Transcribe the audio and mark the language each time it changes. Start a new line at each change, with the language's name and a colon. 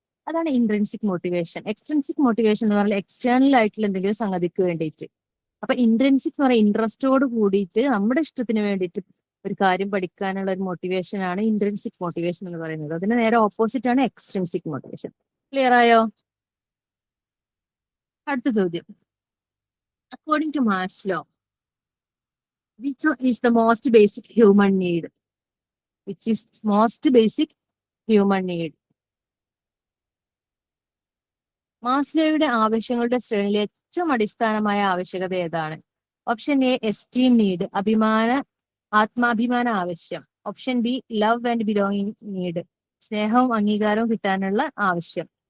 Malayalam: അതാണ് intrinsic motivation. Extrinsic motivation എന്ന് പറഞ്ഞാൽ എക്സ്റ്റേണൽ ആയിട്ടുള്ള എന്തെങ്കിലും സംഗതിക്ക് വേണ്ടിയിട്ട്. അപ്പൊ ഇൻട്രിൻസിക് എന്ന് പറഞ്ഞാൽ ഇൻട്രസ്റ്റോട് കൂടിയിട്ട് നമ്മുടെ ഇഷ്ടത്തിന് വേണ്ടിയിട്ട് ഒരു കാര്യം പഠിക്കാനുള്ള ഒരു മോട്ടിവേഷൻ ആണ് ഇൻട്രിൻസിക് മോട്ടിവേഷൻ എന്ന് പറയുന്നത്. അതിന് നേരെ ഓപ്പോസിറ്റ് ആണ് എക്സ്ട്രിൻസിക് മോട്ടിവേഷൻ. ക്ലിയർ ആയോ? അടുത്ത ചോദ്യം.
English: According to Maslow, which is the most basic human need? Which is most basic human need?
Malayalam: മാസ്ലോയുടെ ആവശ്യങ്ങളുടെ ശ്രേണിയിലെ ഏറ്റവും അടിസ്ഥാനമായ ആവശ്യകത ഏതാണ്? ഓപ്ഷൻ എ എസ്റ്റീം നീഡ്, ആത്മാഭിമാന ആവശ്യം. Option B love and belonging need, സ്നേഹവും അംഗീകാരവും കിട്ടാനുള്ള ആവശ്യം.